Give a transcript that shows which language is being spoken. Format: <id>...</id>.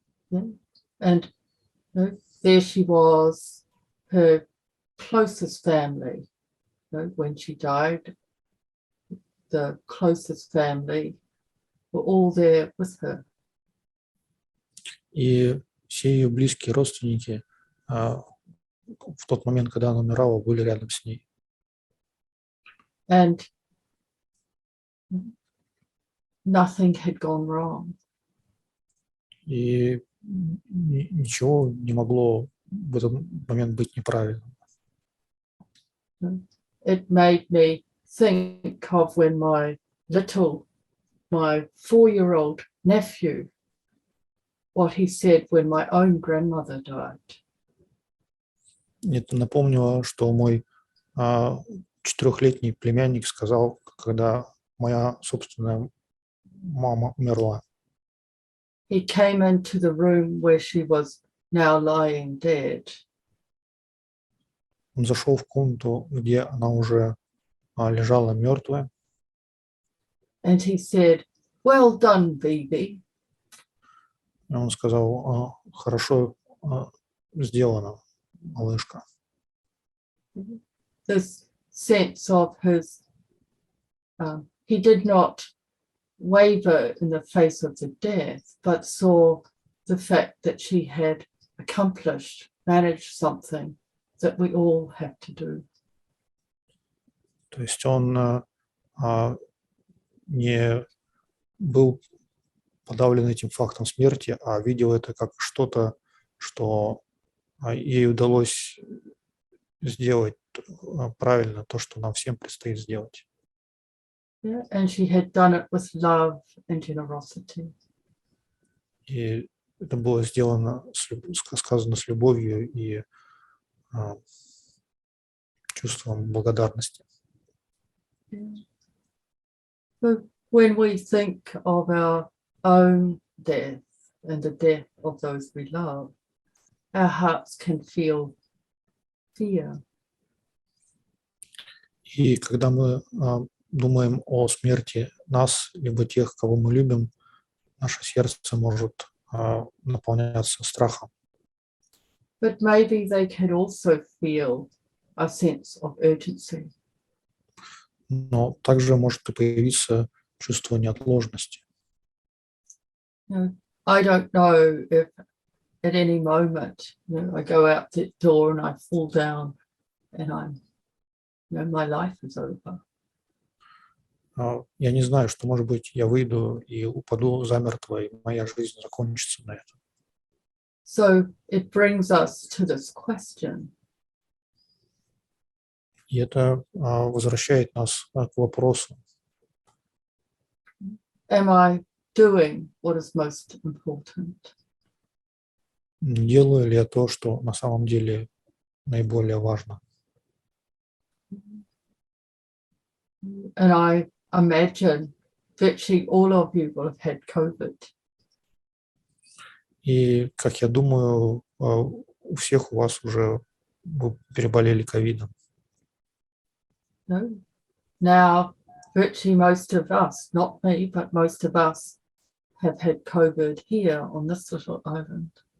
<en>Yeah. And there she was, her closest family. When she died, the closest family were all there with her.</en> <ru>И все ее близкие родственники в тот момент, когда она умирала, были рядом с ней.</ru> <en>And nothing had gone wrong.</en> <ru>И ничего не могло в этот момент быть неправильным.</ru> <en>It made me think of when my 4-year-old nephew, what he said when my own grandmother died.</en> <ru>Это напомнило, что мой 4-летний племянник сказал, когда моя собственная мама умерла.</ru> <en>He came into the room where she was now lying dead.</en> <ru>Он зашел в комнату, где она уже лежала мертвая.</ru> <en>And he said, "Well done, baby."</en> <ru>И он сказал: хорошо сделано, малышка.</ru> <en>This sense of his, he did not waver in the face of the death, but saw the fact that she had managed something that we all have to do.</en> <ru>То есть он не был подавлен этим фактом смерти, а видел это как что-то, что ей удалось сделать правильно, то, что нам всем предстоит сделать.</ru> <en>Yeah, and she had done it with love and generosity.</en> <ru>И это было сделано, сказано с любовью и чувством благодарности.</ru> <en>Yeah. So when we think of our own death and the death of those we love, our hearts can feel fear.</en> <ru>И когда мы думаем о смерти нас, либо тех, кого мы любим, наше сердце может наполняться страхом.</ru> <en>But maybe they can also feel a sense of urgency.</en> <ru>Но также может и появиться чувство неотложности.</ru> <en>I don't know if at any moment, I go out the door and I fall down and my life is over.</en> <ru>Я не знаю, что, может быть, я выйду и упаду замертво, и моя жизнь закончится на этом.</ru> <en>So it brings us to this question.</en> <ru>И это возвращает нас к вопросу:</ru> <en>Am I doing what is most important?</en> <ru>делаю ли я то, что на самом деле наиболее важно?</ru> <en>And I imagine virtually all of you will have had COVID.</en> <ru>И, как я думаю, у всех у вас уже вы переболели ковидом.</ru> <en>No? Now, virtually most of us, not me, but most of us have had COVID here on this little island.</en>